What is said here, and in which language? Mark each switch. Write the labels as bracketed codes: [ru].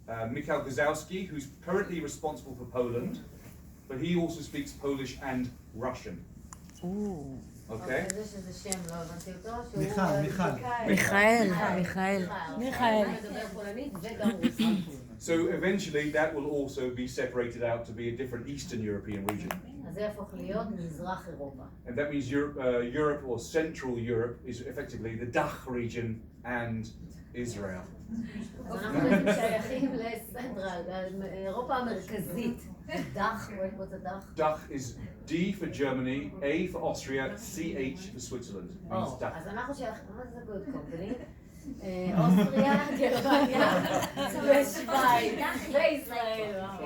[en] Michał Gazowski, who's currently responsible for Poland, but he also speaks Polish and Russian. Ooh. Okay. [he] זה שזה שם, לא הבנתי אותו, שהוא... מיכאל. מדבר פולנית וגם רוסית. [en] So eventually that will also be separated out to be a different Eastern European region. [he] אז זה יהפוך להיות מזרח אירופה. [en] And that means Europe or Central Europe is effectively the Dach region and Israel. [he] אז אנחנו בעצם שייכים לסנטרל, אירופה המרכזית. דח, רואים פה את הדח? [en] Dach is D for Germany, A for Austria, CH for Switzerland. It means Dach. [he] אז אנחנו שייכים, מה זה [en] good company? [he] אוסטריה, גרמניה, ושווייץ, וישראל.